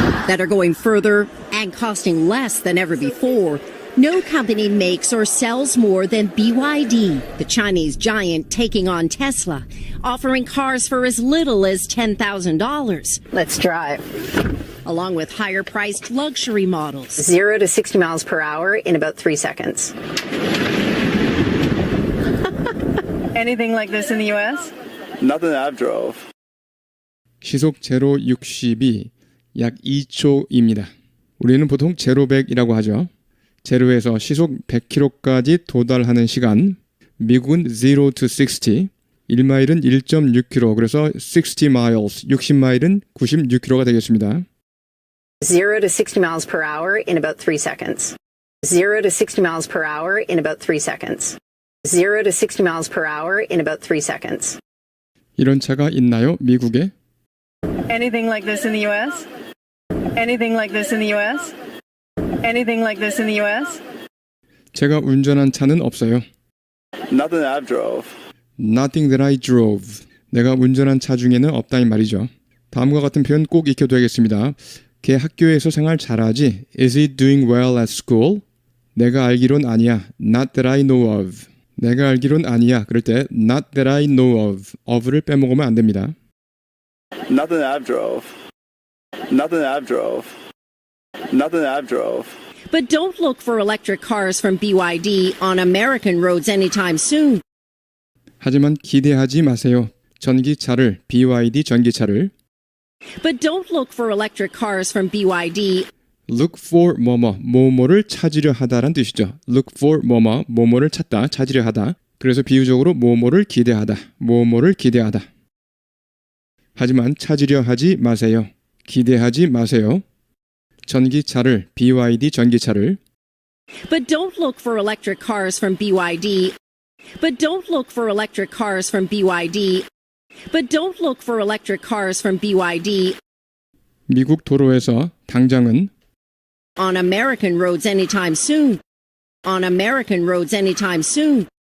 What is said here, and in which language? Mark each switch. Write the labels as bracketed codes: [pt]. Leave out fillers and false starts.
[en] that are going further and costing less than ever before, no company makes or sells more than BYD, the Chinese giant taking on Tesla, offering cars for as little as $10,000, Let's drive. along with higher priced luxury models. 0 to 60 miles per hour in about 3 seconds. Anything like this in the US? Nothing that I've drove. [ko] 시속 제로 60이 약 2초입니다. 우리는 보통 제로 100이라고 하죠. 제로에서 시속 100km까지 도달하는 시간, 미국은 0 to 60, 1마일은 1.6km, 그래서 60 miles, 60마일은 96km가 되겠습니다. [en] 0 to 60 miles per hour in about 3 seconds. 0 to 60 miles per hour in about 3 seconds. 0 to 60 miles per hour in about 3 seconds. [ko] 이런 차가 있나요? 미국에? [en] Anything like this in the U.S.? Anything like this in the U.S.? Anything like this in the U.S.? [ko] 제가 운전한 차는 없어요. [en] Nothing that I've drove. Nothing that I drove. [ko] 내가 운전한 차 중에는 없다 이 말이죠. 다음과 같은 표현 꼭 익혀둬야겠습니다. 걔 학교에서 생활 잘하지? [en] Is he doing well at school? [ko] 내가 알기론 아니야. Not that I know of. 내가 알기론 아니야. 그럴 때 not that I know of. of를 빼먹으면 안 됩니다. [en] Nothing that I've drove. Nothing that I've drove. Nothing that I've drove. But don't look for electric cars from BYD on American roads anytime soon. [ko] 하지만 기대하지 마세요. 전기차를, BYD 전기차를. [en] But don't look for electric cars from BYD. [ko] Look for 뭐뭐를 찾으려 하다란 뜻이죠. Look for 뭐뭐를 찾다, 찾으려 하다. 그래서 비유적으로 뭐뭐를 기대하다, 뭐뭐를 기대하다. 하지만 찾으려 하지 마세요. 기대하지 마세요. 전기차를, BYD 전기차를. [en] But don't look for electric cars from BYD. But don't look for electric cars from BYD. But don't look for electric cars from BYD. [ko] 미국 도로에서 당장은 [en] On American roads anytime soon. On American roads anytime soon.